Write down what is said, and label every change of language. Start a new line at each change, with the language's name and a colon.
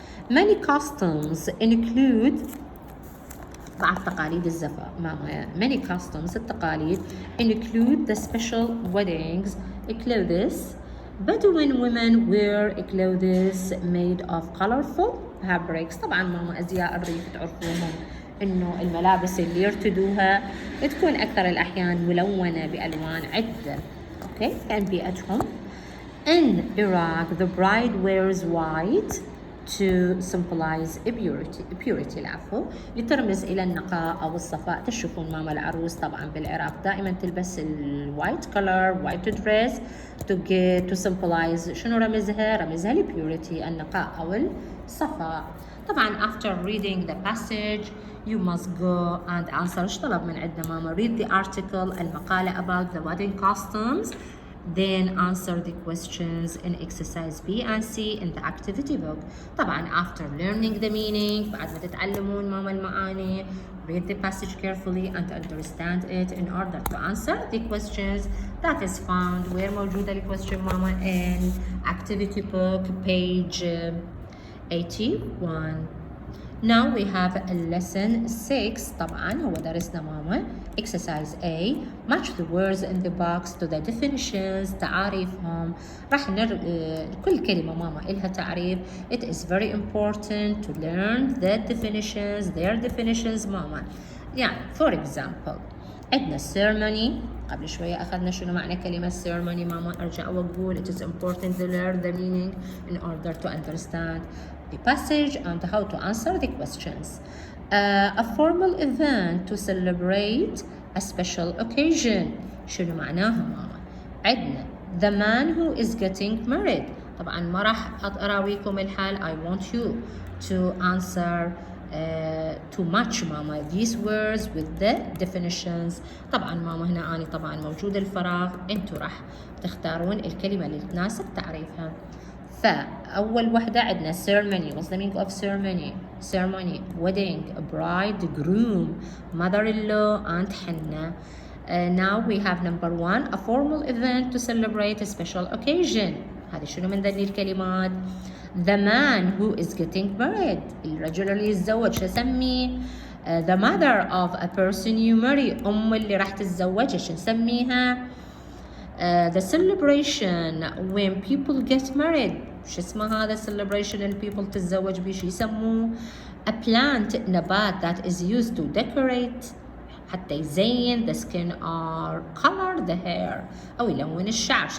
English: Many customs include
Arabic: بعض تقاليد الزفاف.
English: Many customs التقاليد include the special weddings clothes. Bedouin women wear clothes made of colorful fabrics.
Arabic: طبعا ماما أزياء الريف تعرفوهم إنه الملابس اللي يرتدوها تكون أكثر الأحيان ملونة بألوان عدة. Okay, كان بيئتهم.
English: In Iraq, the bride wears white to symbolize purity
Arabic: العفو، لترمز إلى النقاء أو الصفاء. تشوفون ماما العروس طبعا بالعراق دائما تلبس الوايت
English: color white dress to symbolize
Arabic: شنو رمزها؟ رمزها البيوريتي، النقاء أو الصفاء.
English: طبعا after reading the passage you must go and answer.
Arabic: ايش طلب من عندنا ماما؟
English: read the article المقالة about the wedding customs, then answer the questions in exercise B and C in the activity book. طبعا after learning the meaning
Arabic: بعد ما تتعلمون ماما المعاني
English: read the passage carefully and understand it in order to answer the questions that is found. where
Arabic: موجودة الكويستشن ماما؟
English: in activity book page 81. Now we have lesson 6.
Arabic: طبعا هو درسنا ماما
English: exercise A. match the words in the box to the definitions.
Arabic: تعاريفهم. راح كل كلمة ماما إلها تعريف.
English: It is very important to learn the definitions, their definitions ماما.
Arabic: يعني
English: for example
Arabic: عندنا ceremony. قبل شوية أخذنا شنو معنى كلمة ceremony ماما. أرجع وأقول
English: it is important to learn the meaning in order to understand the passage and how to answer the questions. A formal event to celebrate a special occasion.
Arabic: شنو معناها ماما؟ عندنا
English: the man who is getting married.
Arabic: طبعا ما راح أراويكم الحال.
English: I want you to answer to match ماما these words with the definitions.
Arabic: طبعا ماما هنا أنا طبعا موجود الفراغ، انتوا راح تختارون الكلمة اللي تناسب تعريفها. فأول وحدة عندنا ceremony.
English: what's the meaning of ceremony? ceremony wedding bride groom mother-in-law and henna. Now we have number 1 a formal event to celebrate a special occasion.
Arabic: هذه شنو من ذني الكلمات؟
English: the man who is getting married
Arabic: الرجل اللي يتزوج شو اسميه؟
English: the mother of a person you marry
Arabic: أم اللي راح تتزوجها شو نسميها؟
English: the celebration when people get married
Arabic: شو اسمه هذا
English: celebration اللي people
Arabic: تتزوج بيه شو يسموه؟
English: a plant نبات that is used to decorate
Arabic: حتى يزين
English: the skin or color the hair
Arabic: أو يلون الشعر.